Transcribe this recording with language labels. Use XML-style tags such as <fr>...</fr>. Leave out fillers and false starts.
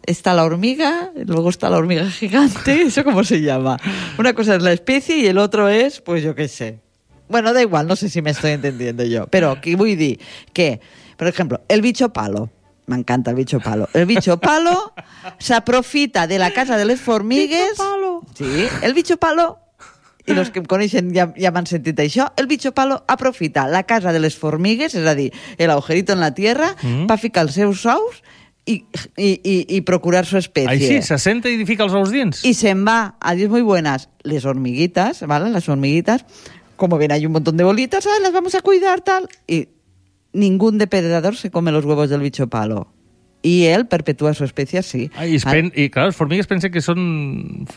<es>Está la hormiga, luego está la hormiga gigante, ¿eso cómo se llama? Una cosa es la especie y el otro es, pues yo qué sé. Bueno, da igual, no sé si me estoy entendiendo yo. Pero aquí voy a decir que, por ejemplo, el bicho palo. Me encanta el bicho palo. El bicho palo</es> <ca>se aprofita</ca> <es>de la casa de las formigas. ¿Bicho palo? Sí, el bicho palo.</es> <ca>I els que em coneixen ja m'han sentit això. El bicho palo aprofita la casa de les formigues, és a dir, l'</ca> <es>agujerito en la tierra,</es> <ca>per ficar els seus ous i procurar su espècie. Així, se senta i fica els ous dins. I se'n va a dir</ca> <es>muy buenas</es> <ca>les hormiguitas, ¿vale?</ca> <es>Las hormiguitas, como ven, hay un montón de bolitas, ¿sabes? Las vamos a cuidar, tal. Y ningún depredador se come los huevos del bicho palo. Y él perpetúa su especie así. Ah, y claro, las hormigas piensan que son...</es>